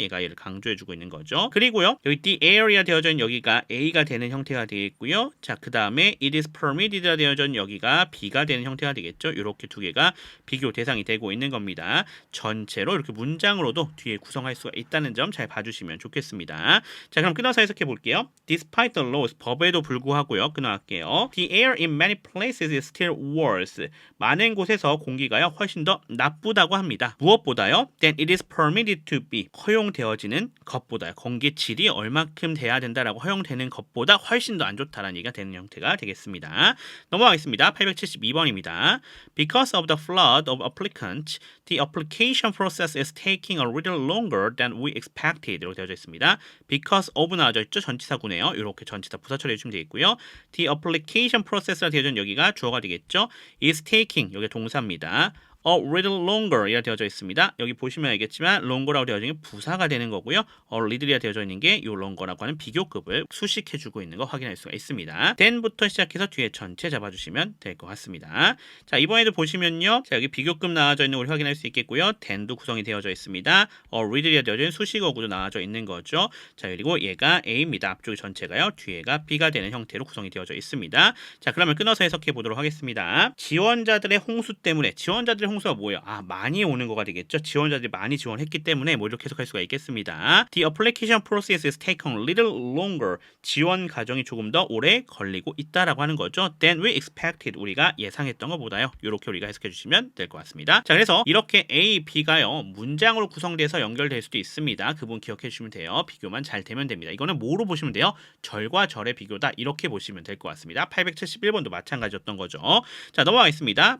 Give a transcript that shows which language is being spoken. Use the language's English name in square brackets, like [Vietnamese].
[Korean] 얘가 얘를 강조해주고 있는 거죠. 그리고요. 여기 the area 되어져 있는 여기가 A가 되는 형태가 되겠고요. 자, 그 다음에 it is permitted라 되어져 있는 여기가 B가 되는 형태가 되겠죠. 이렇게 두 개가 비교 대상이 되고 있는 겁니다. 전체로 이렇게 문장으로도 뒤에 구성할 수가 있다는 점 잘 봐주시면 좋겠습니다. 자, 그럼 끊어서 해석해 볼게요. [English] Despite the laws, [Korean] 법에도 불구하고요. 끊어갈게요. [English] The air in many places is still worse. [Korean] 많은 곳에서 공기가요 훨씬 더 나쁘다고 합니다. 무엇보다요? [English] Then it is permitted to be. [Korean] 허용되어지는 것보다요. 공기 질이 얼마큼 돼야 된다라고 허용되는 것보다 훨씬 더 안 좋다라는 얘기가 되는 형태가 되겠습니다. 넘어가겠습니다. 872번입니다. [English] Because of the flood of applicants, the application process is taking a little longer than we expected. [Korean] 이렇게 되어져 있습니다. Because of 나와져 있죠. 전치사구네요. 이렇게 전치사 부사 처리해 주시면 되겠고요. The application process가 되어져 있는 여기가 주어가 되겠죠. is taking 여기 동사입니다. a little longer 이라 되어져 있습니다. 여기 보시면 알겠지만 longer라고 되어져 있는 게 부사가 되는 거고요. a little이라 되어져 있는 게 이 longer라고 하는 비교급을 수식해주고 있는 거 확인할 수가 있습니다. then부터 시작해서 뒤에 전체 잡아주시면 될 것 같습니다. 자, 이번에도 보시면요. 자, 여기 비교급 나와져 있는 걸 확인할 수 있겠고요. then도 구성이 되어져 있습니다. a little이라 되어져 있는 수식어구도 나와져 있는 거죠. 자, 그리고 얘가 A입니다. 앞쪽이 전체가요. 뒤에가 B가 되는 형태로 구성이 되어져 있습니다. 자, 그러면 끊어서 해석해 보도록 하겠습니다. 지원자들의 홍수 때문에 지원자들의 홍수가 뭐예요? 많이 오는 거가 되겠죠. 지원자들이 많이 지원했기 때문에 뭐 이렇게 해석할 수가 있겠습니다. [English] The application process is taking a little longer. [Korean] 지원 과정이 조금 더 오래 걸리고 있다라고 하는 거죠. [English] Than we expected. [Korean] 우리가 예상했던 것보다요. 이렇게 우리가 해석해 주시면 될 것 같습니다. 자, 그래서 이렇게 A, B가요. 문장으로 구성돼서 연결될 수도 있습니다. 그 부분 기억해 주시면 돼요. 비교만 잘 되면 됩니다. 이거는 뭐로 보시면 돼요? 절과 절의 비교다. 이렇게 보시면 될 것 같습니다. 871번도 마찬가지였던 거죠. 자, 넘어가겠습니다.